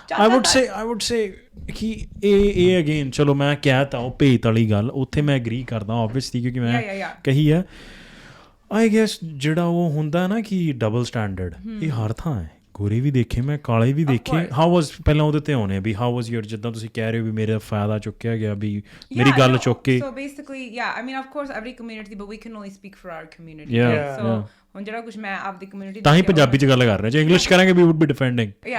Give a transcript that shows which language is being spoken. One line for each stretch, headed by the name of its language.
Punjabi: I would say ਕਿ ਇਹ again ਚਲੋ ਮੈਂ ਕਹਿ ਤਾ ਉਹ ਭੇਤ ਵਾਲੀ ਗੱਲ ਉੱਥੇ ਮੈਂ ਐਗਰੀ ਕਰਦਾ ਓਬਵੀਅਸਲੀ ਕਿਉਂਕਿ ਮੈਂ ਕਹੀ ਹੈ ਆਈ ਗੈਸ ਜਿਹੜਾ ਉਹ ਹੁੰਦਾ ਨਾ ਕਿ ਡਬਲ ਸਟੈਂਡਰਡ ਇਹ ਹਰ ਥਾਂ ਹੈ ਗੋਰੇ ਵੀ ਦੇਖੇ ਮੈਂ ਕਾਲੇ ਵੀ ਦੇਖੇ ਹਾਊ ਵਾਜ਼ ਪਹਿਲਾਂ ਉਹਦੇ ਤੇ ਆਉਣੇ ਵੀ ਹਾਊ ਵਾਜ਼ ਯੂਰ ਜਿੱਦਾਂ ਤੁਸੀਂ ਕਹਿ ਰਹੇ ਹੋ ਵੀ ਮੇਰਾ ਫਾਇਦਾ ਚੁੱਕਿਆ ਗਿਆ ਵੀ ਮੇਰੀ ਗੱਲ ਚੁੱਕ ਕੇ
English: so basically I mean of course every community but we can only speak for our community so
Punjabi: ਹੁਣ ਜਿਹੜਾ ਕੁਝ ਮੈਂ ਆਪਦੀ ਕਮਿਊਨਿਟੀ ਤਾਂ ਹੀ ਪੰਜਾਬੀ 'ਚ ਗੱਲ ਕਰ ਰਹੇ ਜੇ ਇੰਗਲਿਸ਼ ਕਰਾਂਗੇ ਵੀ
English: would be defending